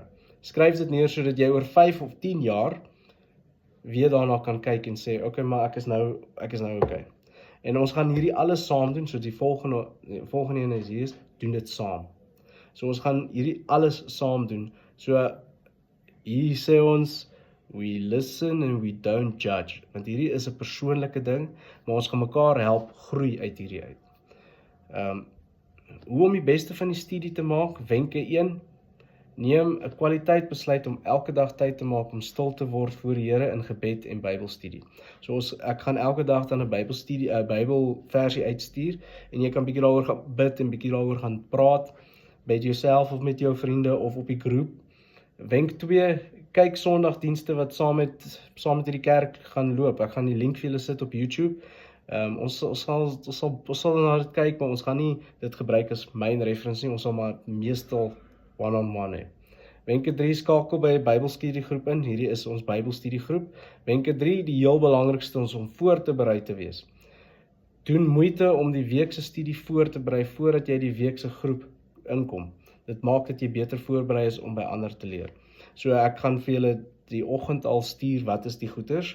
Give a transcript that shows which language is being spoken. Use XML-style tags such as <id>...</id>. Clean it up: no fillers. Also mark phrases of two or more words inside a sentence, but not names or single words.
<af>Skryf dit neer sodat jy oor 5 of 10 jaar weer daarna kan kyk en sê, okay, maar ek is nou okay. En ons gaan hierdie alles saam doen, so die volgende een is hier, doen dit saam. So ons gaan hierdie alles saam doen. So hier sê ons,</af> <en>we listen and we don't judge.</en> <af>Want hierdie is 'n persoonlike ding, maar ons gaan mekaar help groei uit hierdie uit. Hoe om die beste van die studie te maak? Wenke 1. Neem 'n kwaliteit besluit om elke dag tyd te maak om stil te word voor die Here in gebed en Bybelstudie. So ek gaan elke dag dan 'n Bybelversie uitstuur en jy kan bietjie daaroor gaan bid en bietjie daaroor gaan praat by jouself of met jou vriende of op die groep. Wenk 2, kyk Sondagdienste wat saam met hierdie kerk gaan loop. Ek gaan die link vir julle sit op YouTube. Ons sal na dit kyk, maar ons gaan nie dit gebruik as</af> <en>main reference</en> <af>nie. Ons sal maar meestal one-on-one hê. Wenke 3, skakel by 'n Bybelstudiegroep in. Hierdie is ons Bybelstudiegroep. Wenke 3, die heel belangrikste is om voor te berei te wees. Doen moeite om die week se studie voor te berei voordat jy die week se groep inkom. Dit maak dat jy beter voorberei is om by ander te leer. So ek gaan vir julle die oggend al stuur wat is die goeters.</af>